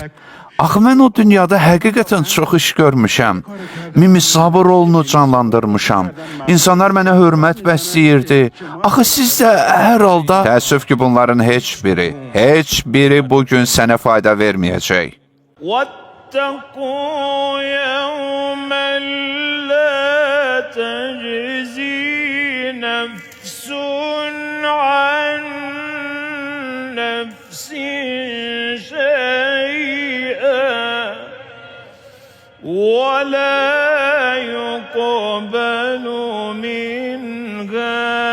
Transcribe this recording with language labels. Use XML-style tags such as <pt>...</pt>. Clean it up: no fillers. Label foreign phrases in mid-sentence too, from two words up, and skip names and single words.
<az>Axı mən o dünyada həqiqətən çox iş görmüşəm. Mimisabo rolunu canlandırmışam. İnsanlar mənə hörmət bəsləyirdi. Axı siz də hər halda... Təəssüf ki, bunların heç biri bugün sənə fayda verməyəcək.</az> <ar>وَاتَّقُوا يَوْمًا لَا تَجْزِي نَفْسٌ عَنْ نَفْسٍ ولا يقبل منها</ar>